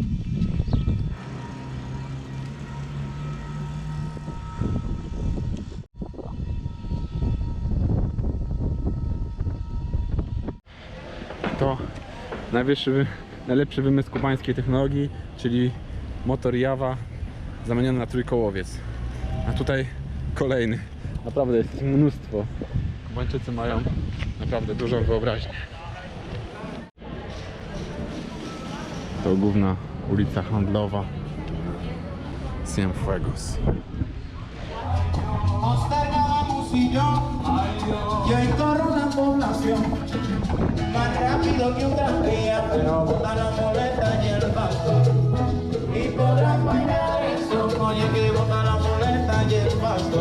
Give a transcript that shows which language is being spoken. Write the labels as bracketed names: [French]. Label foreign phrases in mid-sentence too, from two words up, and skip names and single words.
[Polish] To najlepszy wymysł kubańskiej technologii, czyli motor Jawa zamieniony na trójkołowiec. A tutaj kolejny. Naprawdę jest ich mnóstwo. Kubańczycy mają naprawdę dużą wyobraźnię. To główna ulica handlowa Cienfuegos. [Spanish] Y hoy corre una población más rápido que un tranvía, pero bota la muleta y el pasto. Y podrás bailar eso, oye que bota la muleta y el pasto.